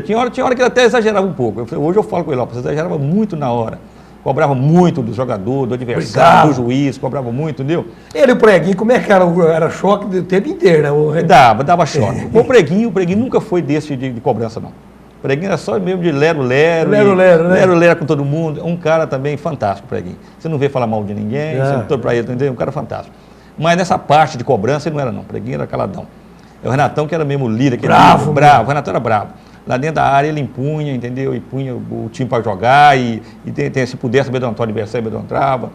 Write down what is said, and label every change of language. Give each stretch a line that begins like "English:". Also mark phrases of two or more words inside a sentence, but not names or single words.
Portuguese: Tinha hora que ele até exagerava um pouco. Hoje eu falo com ele, você exagerava muito na hora. Cobrava muito do jogador, do adversário, do juiz, cobrava muito, entendeu? Ele e o Preguinho, como é que era? Era choque o tempo inteiro, né? Dava choque. O Preguinho nunca foi desse de cobrança, não. O Preguinho era só mesmo de lero-lero. Lero-lero, né? Lero-lero com todo mundo. Um cara também fantástico, o Preguinho. Você não vê falar mal de ninguém, você não todo pra ele, entendeu? Um cara fantástico. Mas nessa parte de cobrança ele não era, não. O Preguinho era caladão. O Renatão, que era mesmo líder. Bravo. O Renatão era bravo. Lá dentro da área ele impunha, entendeu? E punha o time para jogar e se pudesse amedrontar o adversário, amedrontava.